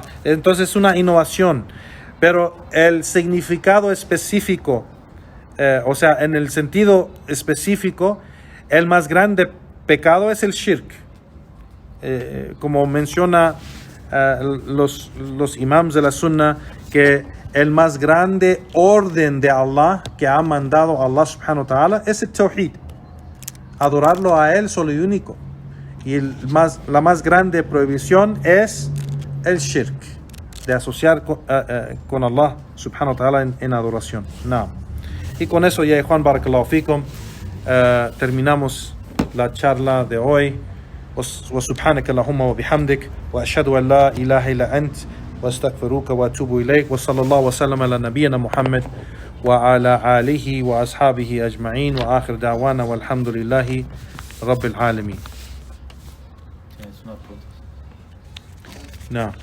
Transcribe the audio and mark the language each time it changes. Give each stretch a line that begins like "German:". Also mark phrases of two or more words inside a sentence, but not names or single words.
Spanish: Entonces es una innovación, pero el significado específico, o sea, en el sentido específico, el más grande pecado es el shirk. Como menciona los imams de la sunna, que el más grande orden de Allah que ha mandado Allah
Arabic: سبحانه وتعالى
Spanish: es el tawhid, adorarlo a él solo y único. Y la más grande prohibición es el shirk, de asociar con Allah
Arabic: سبحانه وتعالى
Spanish: en adoración. No. Y con eso ya, Juan,
Arabic: بارك الله فيكم,
Spanish: terminamos la charla de hoy.
Arabic: وسبحانك اللهم وبحمدك وأشهد أن لا إله إلا أنت وأستغفرك وأتوب إليك وصلى الله وسلم على نبينا محمد وعلى آله وأصحابه أجمعين وآخر دعوانا والحمد لله رب العالمين.
Spanish: No.